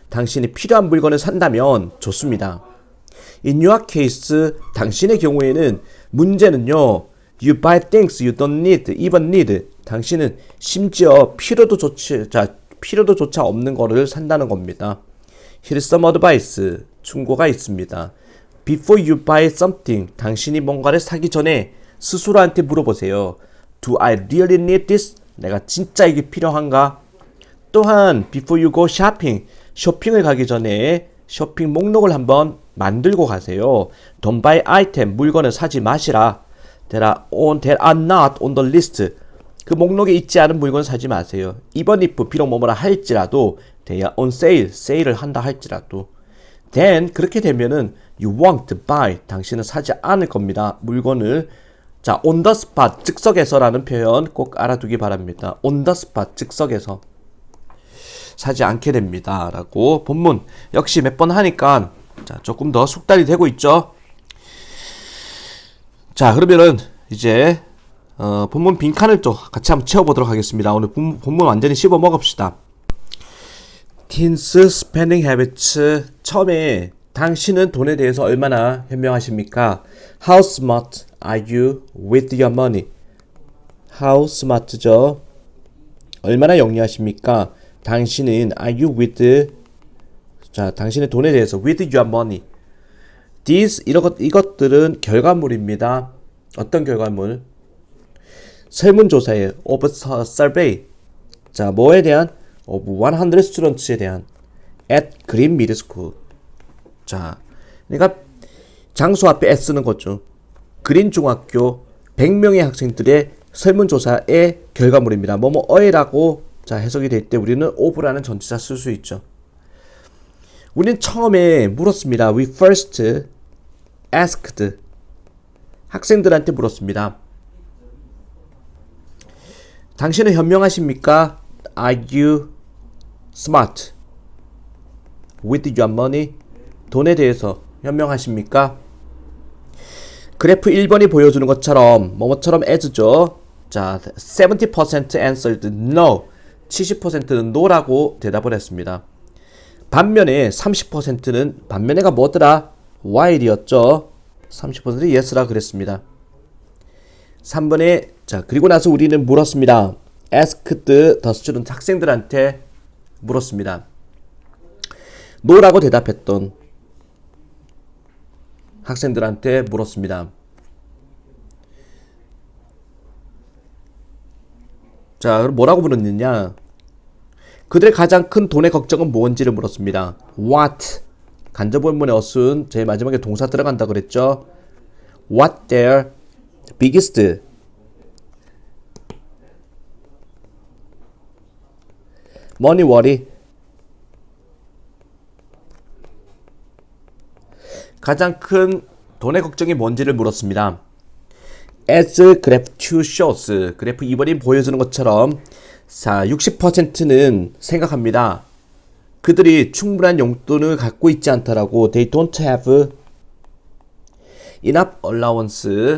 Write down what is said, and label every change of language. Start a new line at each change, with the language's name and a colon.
Korean: 당신이 필요한 물건을 산다면 좋습니다.
English: In your case,
Korean: 당신의 경우에는 문제는요.
English: You buy things you don't need, even need.
Korean: 당신은 심지어 필요도조차 없는 거를 산다는 겁니다.
English: Here's some advice.
Korean: 충고가 있습니다.
English: Before you buy something.
Korean: 당신이 뭔가를 사기 전에 스스로한테 물어보세요.
English: Do I really need this?
Korean: 내가 진짜 이게 필요한가?
English: 또한 before you go shopping.
Korean: 쇼핑을 가기 전에 쇼핑 목록을 한번 만들고 가세요.
English: Don't buy item.
Korean: 물건을 사지 마시라.
English: That are not on the list.
Korean: 그 목록에 있지 않은 물건을 사지 마세요.
English: Even if
Korean: 비록 뭐뭐라 할지라도
English: they are on sale.
Korean: 세일을 한다 할지라도.
English: Then
Korean: 그렇게 되면은
English: you won't buy.
Korean: 당신은 사지 않을 겁니다. 물건을. 자,
English: on the spot,
Korean: 즉석에서라는 표현 꼭 알아두기 바랍니다.
English: on the spot,
Korean: 즉석에서 사지 않게 됩니다. 라고 본문 역시 몇 번 하니까 자, 조금 더 숙달이 되고 있죠. 자, 그러면은 이제 본문 빈칸을 또 같이 한번 채워보도록 하겠습니다. 오늘 본문 완전히 씹어 먹읍시다.
English: Teens spending habits.
Korean: 처음에 당신은 돈에 대해서 얼마나 현명하십니까?
English: How smart are you with your money?
Korean: How smart죠? 얼마나 영리하십니까? 당신은
English: are you with
Korean: 자, 당신의 돈에 대해서
English: with your money.
Korean: These 이것들은 결과물입니다. 어떤 결과물? 설문조사에
English: of survey.
Korean: 자, 뭐에 대한?
English: of 100 students에 대한 at Green Middle School.
Korean: 자, 그러니까 장소 앞에 S는 거죠. 그린 중학교 100명의 학생들의 설문조사의 결과물입니다. 뭐뭐어이라고 자 해석이 될 때 우리는 of라는 전치사 쓸 수 있죠. 우리는 처음에 물었습니다.
English: We first asked.
Korean: 학생들한테 물었습니다. 당신은 현명하십니까?
English: Are you smart with your money?
Korean: 돈에 대해서 현명하십니까? 그래프 1번이 보여주는 것처럼 뭐뭐처럼 as죠.
English: 자, 70% answered no.
Korean: 70%는 no라고 대답을 했습니다. 반면에 30%는 반면에가 뭐더라? while이었죠. 30% yes라 그랬습니다. 3번에 자, 그리고 나서 우리는 물었습니다.
English: asked the student.
Korean: 학생들한테 물었습니다. no라고 대답했던 학생들한테 물었습니다. 자, 그럼 뭐라고 물었느냐? 그들의 가장 큰 돈의 걱정은 뭔지를 물었습니다. What? 간접본문의 어순 제일 마지막에 동사 들어간다 그랬죠?
English: What their biggest money worry?
Korean: 가장 큰 돈의 걱정이 뭔지를 물었습니다.
English: As graph 2 shows.
Korean: 그래프 2번이 보여주는 것처럼 자, 60%는 생각합니다. 그들이 충분한 용돈을 갖고 있지 않다라고
English: they don't have enough allowance.